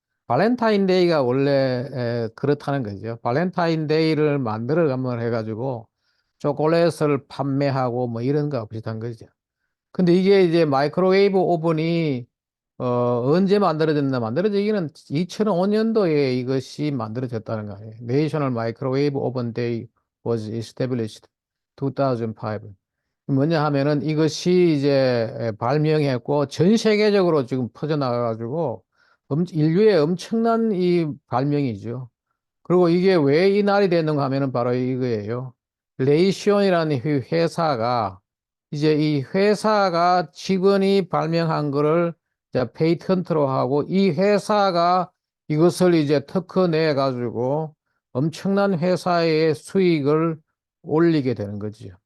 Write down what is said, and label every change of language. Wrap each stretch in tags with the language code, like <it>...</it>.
<ko>발렌타인데이가 원래 그렇다는 거죠. 발렌타인데이를 만들어가면 해가지고 초콜릿을 판매하고 뭐 이런 거 비슷한 거죠. 근데 이게 이제 마이크로웨이브 오븐이 언제 만들어졌나? 만들어지기는 2005년도에 이것이 만들어졌다는 거예요.</ko> <en>National Microwave Oven Day was established 2005.</en> <ko>뭐냐 하면은 이것이 이제 발명했고 전 세계적으로 지금 퍼져나가가지고 인류의 엄청난 이 발명이죠. 그리고 이게 왜 이 날이 됐는가 하면은 바로 이거예요. 레이시온이라는 회사가 이제 이 회사가 직원이 발명한 거를 이제 페이턴트로 하고 이 회사가 이것을 이제 특허 내 가지고 엄청난 회사의 수익을 올리게 되는 거죠.</ko>